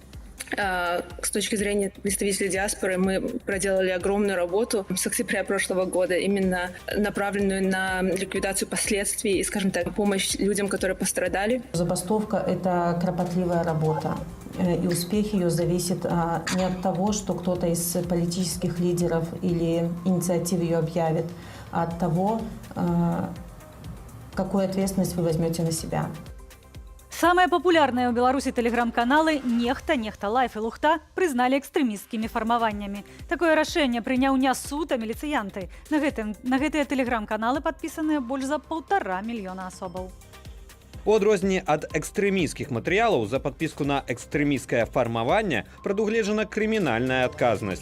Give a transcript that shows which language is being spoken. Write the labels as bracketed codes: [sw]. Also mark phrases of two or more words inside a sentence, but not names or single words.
[ru] С точки зрения представителей диаспоры мы проделали огромную работу с октября прошлого года, именно направленную на ликвидацию последствий и, скажем так, помощь людям, которые пострадали. Забастовка – это кропотливая работа, и успех ее зависит не от того, что кто-то из политических лидеров или инициатив ее объявит, а от того, какую ответственность вы возьмете на себя. [be] Самыя папулярныя ў Беларусі тэлеграм-каналы «Нехта», «Нехта Лайф» і «Лухта» прызналі экстрэмісцкімі фармаваннямі. Такое рашэнне прыняў не суд, а міліцыянты. На гэтыя тэлеграм-каналы падпісаныя больш за 1,5 мільёна асобаў. У адрозненне ад экстрэмісцкіх матэрыялаў за падпіску на экстрэмісцкае фармаванне прадугледжана крымінальная адказнасць.